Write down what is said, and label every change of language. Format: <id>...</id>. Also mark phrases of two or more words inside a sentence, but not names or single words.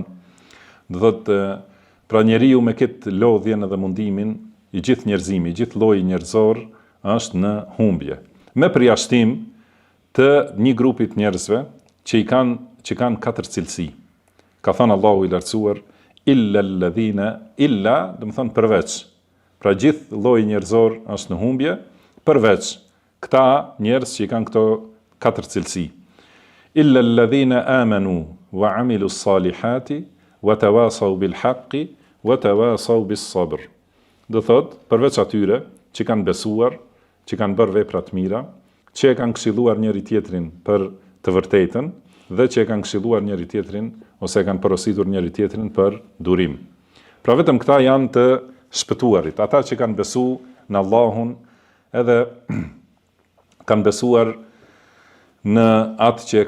<sq>Do thotë, pra njeriu me këtë lodhjen edhe mundimin, i gjithë njerëzimi, i gjithë lloji njerëzor është në humbje. Me përjashtim të një grupi të njerëzve që kanë 4 cilësi. Ka thënë Allahu i lartësuar,</sq> <ar>إلا الذين، إلا,</ar> <sq>do të thonë përveç. Pra gjithë lloji njerëzor është në humbje, përveç këta njerëz që kanë këto 4 cilësi.</sq> <ar>إلا الذين آمنوا وعملوا الصالحات وتواصوا بالحق وتواصوا بالصبر.</ar> <sq>Do thot, përveç atyre që kanë besuar, që kanë bërë vepra të mira, që e kanë këshilluar njëri tjetrin për të vërtetën, dhe që e kanë këshilluar njëri tjetrin, ose e kanë porositur njëri tjetrin për durim. Pra vetëm këta janë të shpëtuarit, ata që kanë besu në Allahun, edhe kanë besuar në atë që e</sq>